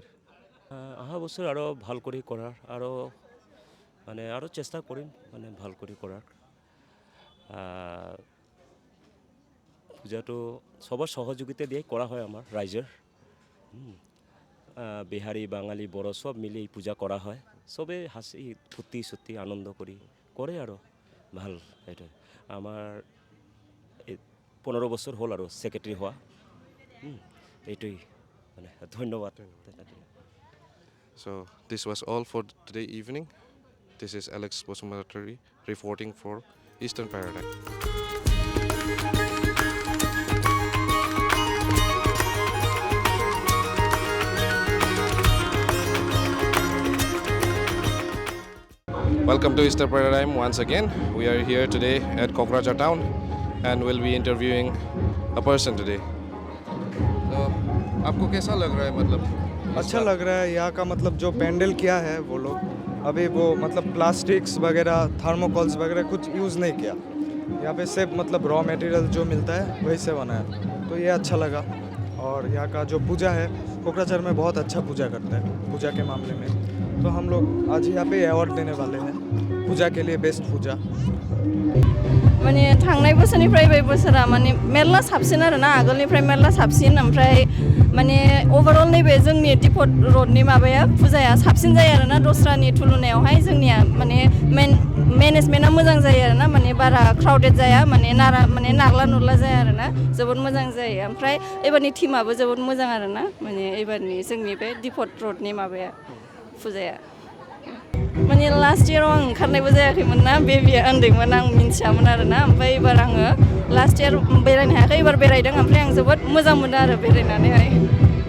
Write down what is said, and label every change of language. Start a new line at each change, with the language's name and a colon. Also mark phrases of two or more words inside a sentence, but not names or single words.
Bangla: অহা বছর আরও ভাল করে করার আরও মানে আরও চেষ্টা করিম মানে ভাল করে করার পূজাটো সবার সহযোগিতা দিয়ে করা হয় আমার রাইজের বিহারি বাঙালি বড় সব মিলে এই পূজা করা হয় সবে হাসি ফুর্তি সত্যি আনন্দ করি করে আরও ভাল এটা আমার 15 বছর হল আর সেক্রেটারি হওয়া এইটাই মানে ধন্যবাদ
English: So this was all for today evening. This is Alex Bosumatari reporting for Eastern Paradigm. Welcome to Eastern Paradigm once again. We are here today at Kokrajhar town and we'll be interviewing a person today. So,
Hindi: आपको कैसा लग रहा है मतलब? अच्छा लग रहा है यहाँ का मतलब जो पेंडल किया है वो लोग अभी वो मतलब प्लास्टिक्स वगैरह थर्मोकॉल्स वगैरह कुछ यूज़ नहीं किया यहाँ पे सिर्फ मतलब
English: raw material
Hindi: जो मिलता है वही से बना है तो ये अच्छा लगा और यहाँ का जो पूजा है कोकराझार में बहुत अच्छा पूजा करता है पूजा के मामले में तो हम लोग आज यहाँ पे अवार्ड देने वाले हैं पूजा के लिए बेस्ट पूजा
Bodo: माने थांनाय बोसोरनिफ्राय बे बोसोरा माने मेरला साबसिन आरोना आगोलनिफ्राय मेरला साबसिन ओमफ्राय माने ओभारअल नैबे जोंनि डिपट रडनि माबाया फुजाया साबसिन जायो आरोना दस्रानि तुलनायावहाय जोंनिया माने मेनेजमेन्टआ मोजां जायो आरोना माने बारा क्राउडेड जाया माने नारला नुरला जाया आरोना जोबोद मोजां जायो ओमफ्राय एबारनि टीमाबो जोबोद मोजां आरोना माने एबारनि जोंनि बे डिपट रडनि माबाया फुजाया माने लास्ट इयाराव आं ओंखारनायबो जायाखैमोन ना बेबिया उन्दैमोन आं मिन्थियामोन आरोना ओमफ्राय एबार आङो
English: last year
Bodo: बेरायनो हायाखै एबार बेरायदों ओमफ्राय आं जोबोद मोजां मोनदों आरो बेरायनानैहाय